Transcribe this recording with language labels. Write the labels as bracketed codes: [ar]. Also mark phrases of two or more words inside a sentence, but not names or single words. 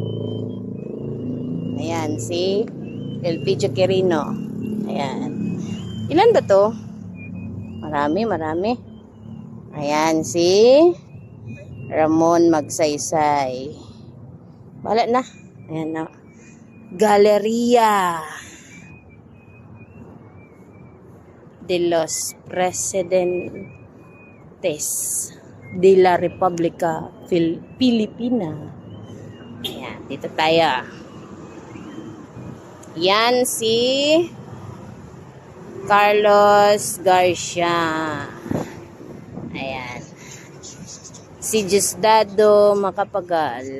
[tl] Ayan, si Elpidio Quirino. Ayan. Ilan ba to? Marami. Ayan, si Ramon Magsaysay. Wala na. Ayan na. Galeria de los Presidentes de la República Filipina. Ayan, dito tayo. Yan si Carlos Garcia. Ayan. Si Diosdado Macapagal.